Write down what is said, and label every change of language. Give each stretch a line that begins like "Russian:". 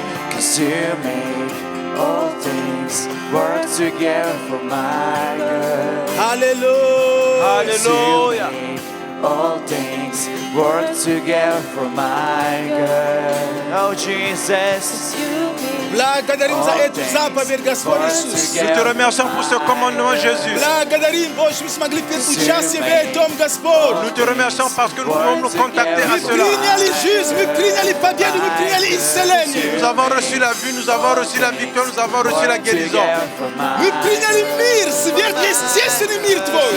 English: 'cause you make all things work together for my good. Hallelujah.
French: Alléluia.
English: You make all things work together for my good. Oh, Jesus.
Russian: Благодарим за эту заповедь, Господь Иисус.
French: Nous te remercions pour ce commandement, Jésus.
Russian: Благодарим, Боже, мы смогли принять участие в этом, Господь.
French: Nous te remercions parce que nous pouvons nous contacter à
Russian: Мы
French: cela.
Russian: приняли жизнь, мы приняли победу, мы приняли исцеление.
French: Nous avons reçu la vie, nous avons reçu la victoire, nous avons reçu la guérison.
Russian: Мы приняли мир, сверхъестественный мир Твой.